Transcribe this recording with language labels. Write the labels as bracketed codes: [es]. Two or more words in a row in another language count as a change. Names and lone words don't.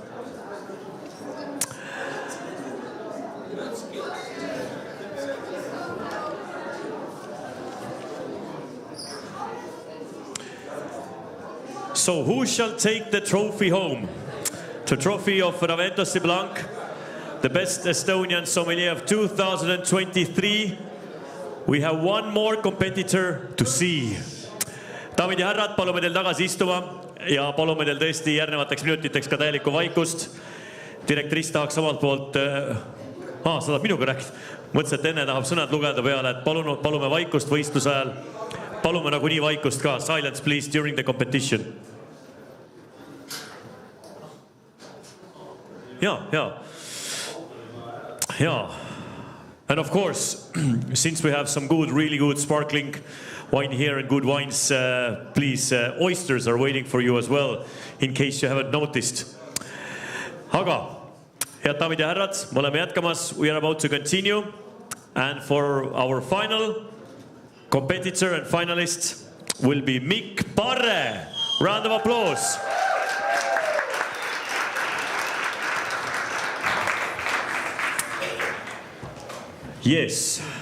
[en] So who shall take the trophy home? The trophy of Raventos Blanc, the best Estonian sommelier of 2023. We have one more competitor to see. [et] Daamid ja härrad, palume teil tagasi istuma ja palume teil tõesti järgnevateks minutiteks ka täielikku vaikust. Direktriss tahaks omalt poolt... sa tahad minuga rääkida. Mõtlesin, et enne tahab sõnad lugeda peale, et palume vaikust võistluse ajal. Palume nagu nii vaikust ka. [en] Silence please during the competition. Yeah. And of course, since we have some really good sparkling wine here and good wines, please, oysters are waiting for you as well, in case you haven't noticed. [et] Aga, head daamid ja härrad, me oleme jätkamas. [en] We are about to continue. And for our final competitor and finalist will be Mikk Parre. Round of applause. Yes.